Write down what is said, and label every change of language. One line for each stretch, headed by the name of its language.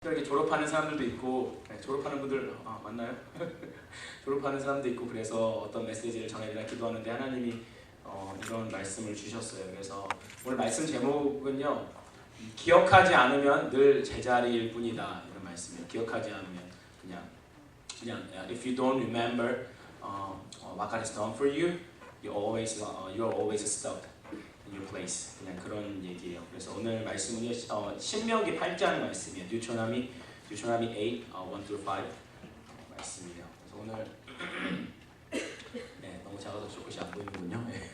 Korean: 이렇게 졸업하는 사람들도 있고, 졸업하는 분들 맞나요? 졸업하는 사람도 있고, 그래서 어떤 메시지를 전해드리라 기도하는데 하나님이 이런 말씀을 주셨어요. 그래서 오늘 말씀 제목은요, 기억하지 않으면 늘 제자리일 뿐이다, 이런 말씀이에요. 기억하지 않으면 그냥
English: if you don't remember what God has done for you, you're always stuck in your place.
Korean: 그냥 그런 얘기예요. 그래서 오늘 말씀은요, 신명기 8장 말씀이에요. Deuteronomy 8, 1-5 말씀이에요. 그래서 오늘 네, 너무 작아서 조금씩 안 보이는군요.